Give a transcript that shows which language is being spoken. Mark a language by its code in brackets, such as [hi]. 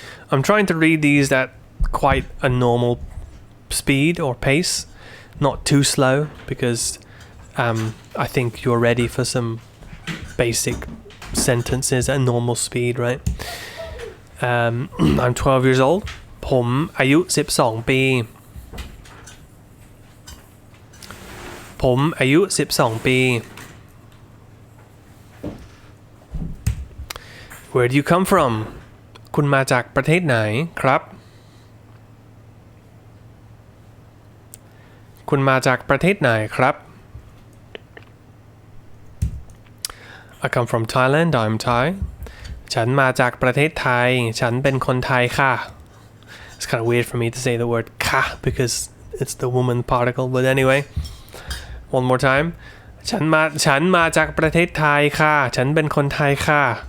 [en] I'm trying to read these at quite a normal speed or pace, not too slow, because I think you're ready for some basic sentences at normal speed, right? I'm 12 years old. [th] ผมอายุ12 ปี ผมอายุ12 ปี [en] Where do you come from? [th] คุณมาจากประเทศไหนครับ คุณมาจากประเทศไหนครับ [en] I come from Thailand. I'm Thai. [th] ฉันมาจากประเทศไทย ฉันเป็นคนไทยค่ะ [en] It's kind of weird for me to say the word ค่ะ because it's the woman particle, but anyway, one more time. [th] ฉันมาจากประเทศไทยค่ะ ฉันเป็นคนไทยค่ะ